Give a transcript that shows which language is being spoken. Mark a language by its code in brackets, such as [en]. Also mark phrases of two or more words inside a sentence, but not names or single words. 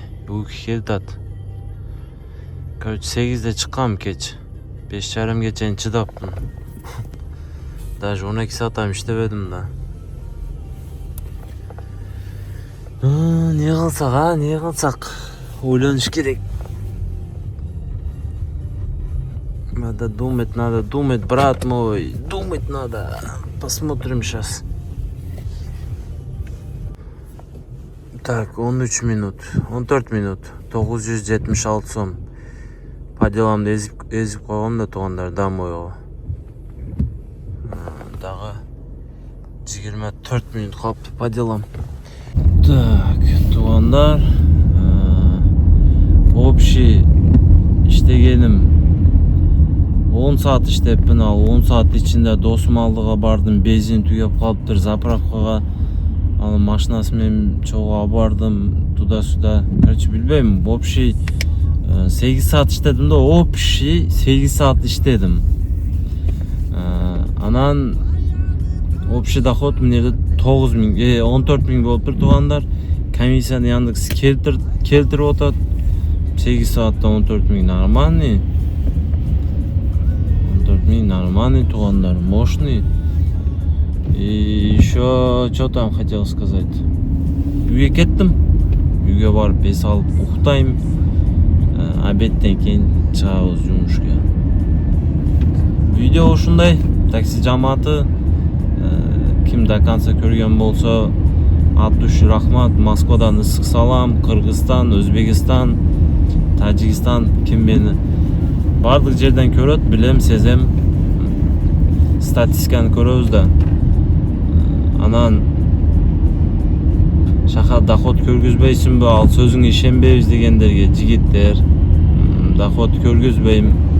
[ky] Uyku келдат. Короче, 8'de чыккам кеч. 5:30 чейин чыдапмын. Даже 12 сааттан иштебедим да. Не кылсак, ойлонуш керек. [ru] Надо думать, брат мой. Думать надо. Посмотрим сейчас. Так, 13 минут. [ky] 14 минут. 976 сом. [ru] По деламды [ky] ezip койгом да, туугандар, домойго. Дагы 24 минут калыптыр [ru] по делам. [ky] Так, туугандар, общий иштегеним 10 саат иштеппин. Ал 10 саат ичинде досум алдыга бардым, бензин түгөп калыптыр, заправкага ал машинасы менен чогуу бардым, [ru] туда-сюда. [ky] Короче, билбейм, общий 8 саат иштедим да, общий 8 саат иштедим. Анан общий доход мына 9 000, 14 000 болуптур, туугандар. Комиссияны Яндекс келтирип атат. 8 саатта 14 000 нормальный. 14 000 нормальный, туугандар, мощный. [ru] И еще что там хотел сказать. [ky] Үйгө кеттим. Үйгө барып бес алып уктайм. Обедтен кийин чыгабыз жумушка. Видео ушундай. Такси жамааты ким [ru] до конца [ky] көрген болсо [ru] от души [ky] рахмат. Москвадан ысык салам. Кыргызстан, Өзбекистан, Тажикстан, ким мени бардык жерден көрөт, билем, сезем. Статистиканы көрөбүз да. Анан шаха доход көргүзбөйсүнбү, ал сөзүңө ишенбейбиз дегендерге жигиттер, доход көргүзбөйм.